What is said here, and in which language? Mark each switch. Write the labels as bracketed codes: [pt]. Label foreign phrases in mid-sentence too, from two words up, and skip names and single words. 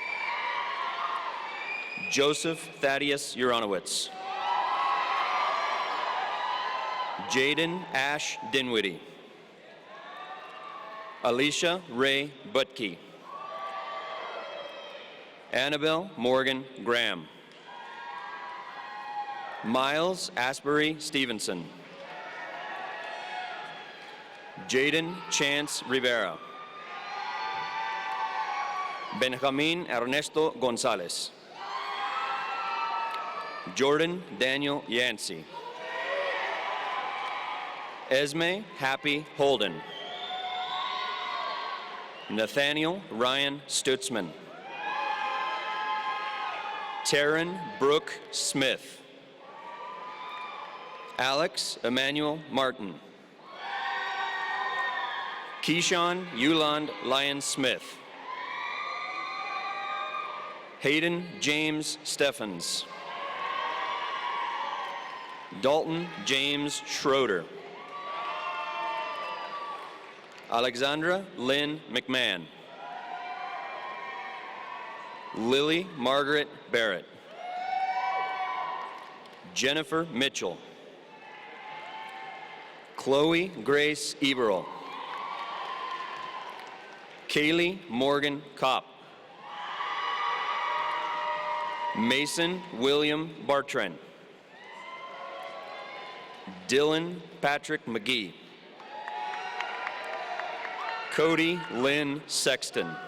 [en] Joseph Thaddeus Uranowitz. Jaden Ash Dinwiddie. Alicia Ray Butke. Annabelle Morgan Graham. Miles Asbury Stevenson. Jaden Chance Rivera. Benjamin Ernesto Gonzalez. Jordan Daniel Yancey. Esme Happy Holden. Nathaniel Ryan Stutzman. Taryn Brooke Smith. Alex Emmanuel Martin. Keyshawn Yuland Lyons Smith. Hayden James Steffens. Dalton James Schroeder. Alexandra Lynn McMahon. Lily Margaret Barrett. Jennifer Mitchell. Chloe Grace Eberl. Kaylee Morgan Kopp. Mason William Bartran. Dylan Patrick McGee. Cody Lynn Sexton.